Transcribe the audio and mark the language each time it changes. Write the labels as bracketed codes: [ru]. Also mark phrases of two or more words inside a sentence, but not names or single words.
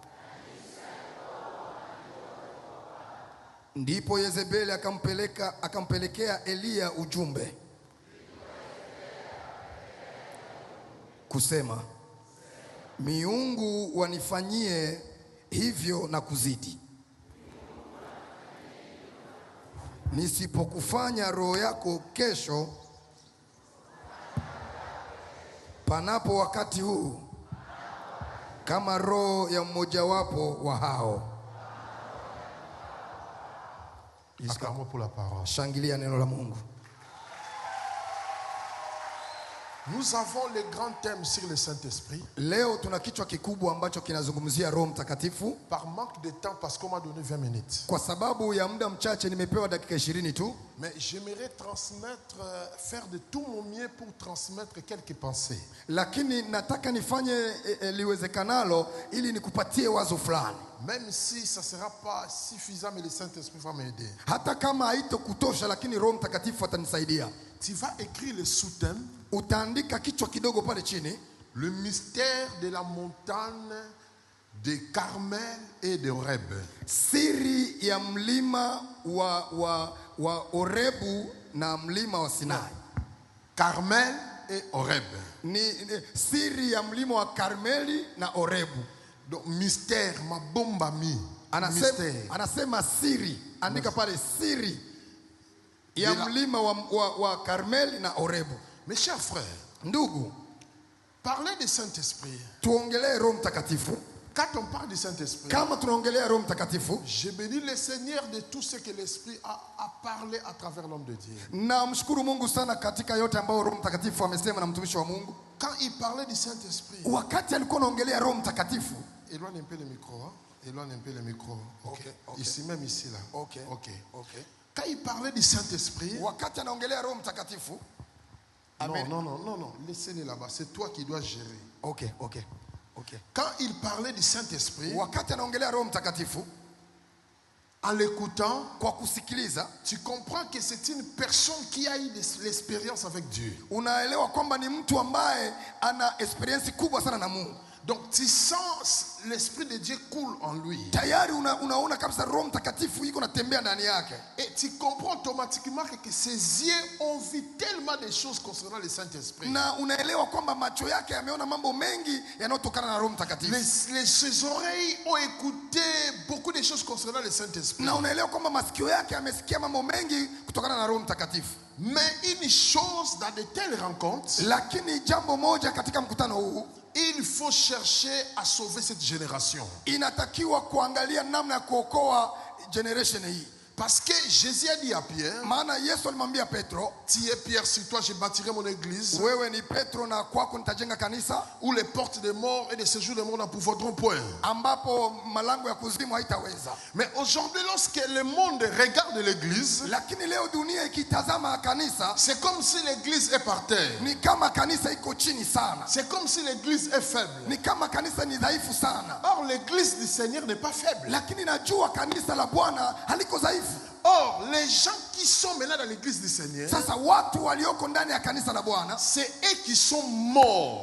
[sw] Ndipo Yezebeli akampelekea Eliya ujumbe kusema, miungu wanifanyie hivyo na kuzidi, nisipokufanya roho yako kesho panapo wakati huu kama roho ya mmojawapo wa hao. [fr] Acclamons pour la parole. [sw] Shangilia neno la Mungu. [fr] Nous avons le grand thème sur le Saint-Esprit. [sw] Leo tuna kichwa kikubwa ambacho kinazungumzia Roho Mtakatifu. [fr] Par manque de temps, parce qu'on m'a donné 20 minutes. [sw] Kwa sababu ya muda mchache nimepewa dakika 20 tu. [fr] Mais j'aimerais transmettre, faire de tout mon mieux pour transmettre quelques pensées. [sw] Lakini nataka nifanye liwezekanalo ili nikupatie wazo fulani. [fr] Même si ça sera pas suffisant, mais le Saint-Esprit va m'aider. [sw] Hata kama haitokutosha, lakini Roho Mtakatifu atanisaidia. [fr] Tu vas écrire le sous-thème. [sw] Utaandika kichwa kidogo pale chini. [fr] Le mystère de la montagne de Carmel et de Horeb. [sw] Siri ya mlima wa Orebu na mlima wa Sinai. [fr] Carmel et Horeb. [sw] Ni siri ya mlima wa Karmeli na Orebu. [fr] Donc mystère, ma bomba mi. [sw] Anasema siri. Andika pale siri ya mlima wa Karmeli na Orebu. [fr] Mes chers frères, [sw] ndugu, [fr] parler du Saint-Esprit. [sw] Tuongelee Roho Mtakatifu. [fr] Quand on parle du Saint-Esprit, [sw] kama tunaongelea Roho Mtakatifu, [fr] je bénis le Seigneur de tout ce que l'Esprit a parlé à travers l'homme de Dieu. [sw] Na mshukuru Mungu sana katika yote ambayo Roho Mtakatifu amesema na mtumishi wa Mungu. [fr] Quand il parlait du Saint-Esprit, [sw] wakati alikuwa anaongelea Roho Mtakatifu, [fr] éloigne un peu le micro, hein? Éloigne un peu le micro. Okay. Ici même ici là. Okay. Quand il parlait du Saint-Esprit, [sw] wakati anaongelea Roho Mtakatifu, [fr] non, laissez-le là-bas, c'est toi qui dois gérer. Okay. Quand il parlait du Saint-Esprit, [sw] wakati anaongelea Roho Mtakatifu, [fr] en l'écoutant, [sw] kwa kusikiliza, [fr] tu comprends que c'est une personne qui a eu l'expérience avec Dieu. [sw] Unaelewa kwamba ni mtu ambaye ana experience kubwa sana na Mungu. [fr] Donc tu sens l'Esprit de Dieu coule en lui. [sw] tayari unaona kabisa Roho Mtakatifu iko natembea ndani yake, [fr] Et tu comprends automatiquement que ses yeux ont vu tellement de choses concernant le Saint-Esprit. [sw] na unaelewa kwamba macho yake yameona mambo mengi yanayotokana na Roho Mtakatifu, [fr] Ses oreilles ont écouté beaucoup de choses concernant le Saint-Esprit. [sw] na unaelewa kwamba masikio yake yamesikia mambo mengi kutokana na Roho Mtakatifu. [fr] Mais une chose dans de telles rencontres, [sw] Lakini jambo moja katika mkutano huu, [fr] il faut chercher à sauver cette génération. [sw] inatakiwa kuangalia namna ya kuokoa generation hii. [fr] Parce que Jésus a dit à Pierre, [sw] Maana Yesu alimwambia Petro, [fr] tu es Pierre, sur toi je bâtirai mon église, [sw] wewe ni Petro na kwako nitajenga kanisa [fr] où les portes des morts et des séjours des morts n'en pouvodront point. [sw] ambapo malango ya kuzimu haitaweza. [fr] Mais aujourd'hui, lorsque le monde regarde l'église, [sw] Lakini leo dunia ikitazama kanisa, [fr] c'est comme si l'église est par terre. [sw] ni kama kanisa iko chini sana, [fr] C'est comme si l'église est faible. [sw] ni kama kanisa ni dhaifu sana. [fr] Or, l'église du Seigneur n'est pas faible. [sw] Lakini najua kanisa la Bwana haliko dhaifu. [fr] Or, les gens qui sont maintenant dans l'église du Seigneur, [sw] Sasa watu walioko ndani ya kanisa la Bwana [fr] c'est eux qui sont morts.